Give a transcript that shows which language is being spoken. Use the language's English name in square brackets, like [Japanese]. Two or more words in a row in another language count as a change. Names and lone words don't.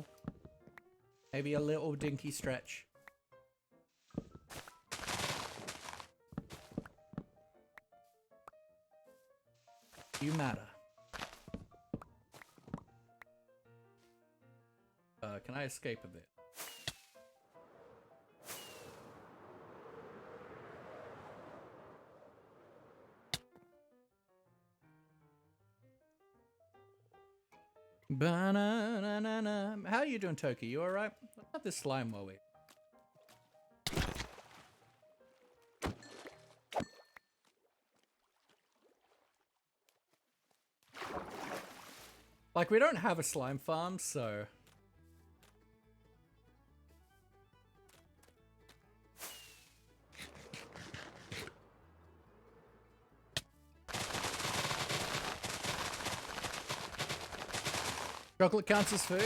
[English] Maybe a little dinky stretch. You matter. Can I escape a bit? Ba-na-na-na-na. How are you doing, Toki? You alright? Let's have this slime while we... Like, we don't have a slime farm, so... Chocolate counts as food?